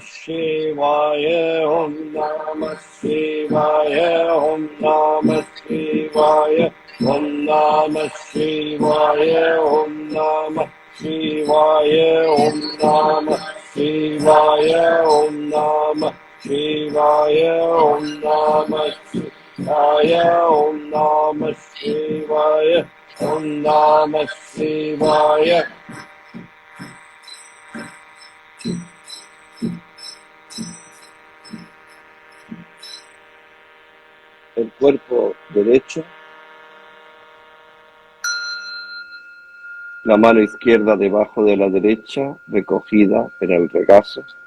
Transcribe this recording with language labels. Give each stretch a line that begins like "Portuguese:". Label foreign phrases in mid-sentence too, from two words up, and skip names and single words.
Sanskrit: Shivaya Om Namah Shivaya Om Namah Shivaya Om Namah Shivaya Om Namah Shivaya Om Namah Shivaya Om Namah Shivaya Om Namah Shivaya Om Namah Shivaya Om Namah Shivaya.
Spanish: El cuerpo derecho, la mano izquierda debajo de la derecha, recogida en el regazo,